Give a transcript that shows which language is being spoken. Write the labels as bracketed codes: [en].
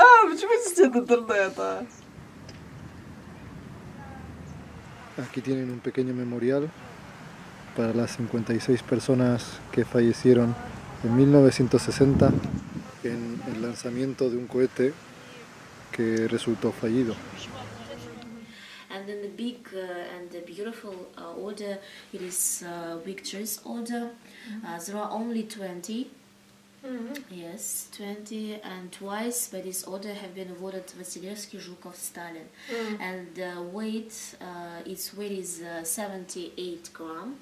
[ru] Почему здесь нет интернета? [es] Aquí tienen un pequeño memorial para las 56 personas que fallecieron en 1960 en el lanzamiento de un cohete que resultó fallido. [en] And in the big and the beautiful order, it is victories order. There are only 20. Yes, 20, and twice by this order have been awarded Vasilevsky, Zhukov, Stalin. And the weight, its weight is 78 gram.